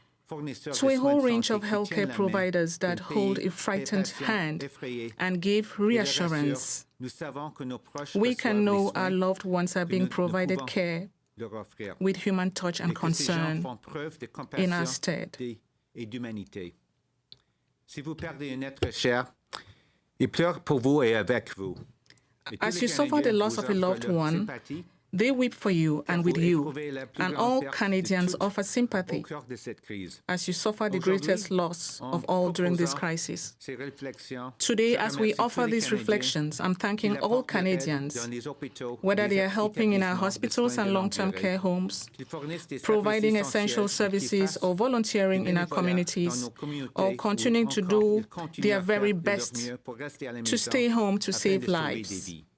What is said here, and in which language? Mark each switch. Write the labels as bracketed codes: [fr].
[en] to a whole range of healthcare providers that hold a frightened hand and give reassurance. We can know our loved ones are being provided care with human touch and concern in our stead. [fr] Si vous perdez un être cher, il pleure pour vous et avec vous. [en] As you suffer the loss of a loved one, they weep for you and with you, and all Canadians offer sympathy as you suffer the greatest loss of all during this crisis. Today, as we offer these reflections, I'm thanking all Canadians, whether they are helping in our hospitals and long-term care homes, providing essential services, or volunteering in our communities, or continuing to do their very best to stay home to save lives.